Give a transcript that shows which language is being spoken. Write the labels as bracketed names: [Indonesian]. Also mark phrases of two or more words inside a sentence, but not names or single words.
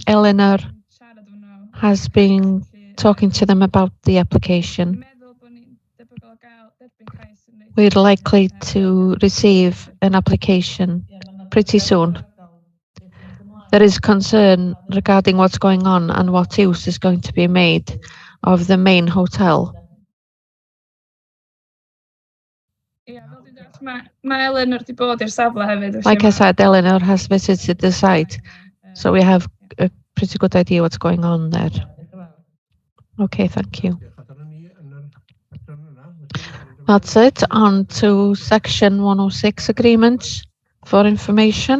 [English] Eleanor has been talking to them about the application. We're likely to receive an application pretty soon. there is concern regarding what's going on and what use is going to be made of the main hotel. [Welsh] Mae Eleanor wedi bod i'r safle hefyd. [English] Like I said, Eleanor has visited the site, so we have a pretty good idea what's going on there. Okay, thank you. That's it. On to section 106 agreements for information.